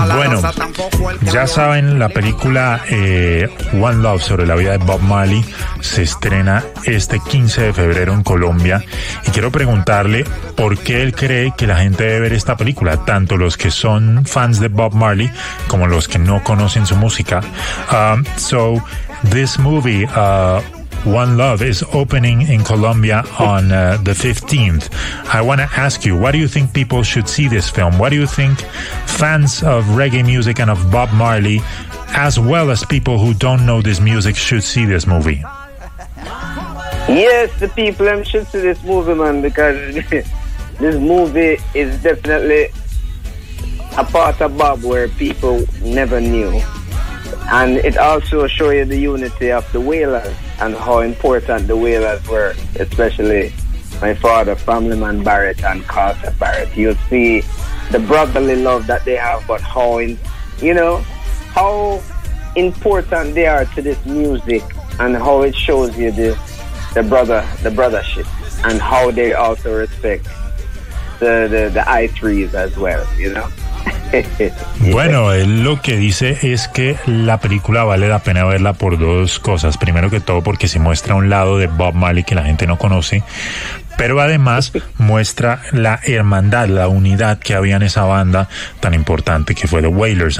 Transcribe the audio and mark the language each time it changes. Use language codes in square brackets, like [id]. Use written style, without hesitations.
[es] Bueno, ya saben, la película One Love sobre la vida de Bob Marley se estrena este 15 de febrero en Colombia y quiero preguntarle por qué él cree que la gente debe ver esta película, tanto los que son fans de Bob Marley como los que no conocen su música. [en] So this movie One Love is opening in Colombia on the 15th. I want to ask you, why do you think people should see this film? Why do you think fans of reggae music and of Bob Marley, as well as people who don't know this music, should see this movie? Yes, the people should see this movie, man, because this movie is definitely a part of Bob where people never knew. And it also shows you the unity of the Wailers and how important the Wailers were, especially my father, family man Barrett and Carter Barrett. You'll see the brotherly love that they have, but how important they are to this music and how it shows you the brothership and how they also respect the I3s as well, you know. [es] Bueno, él lo que dice es que la película vale la pena verla por dos cosas. Primero que todo, porque se muestra un lado de Bob Marley que la gente no conoce, pero además muestra la hermandad, la unidad que había en esa banda tan importante que fue The Wailers.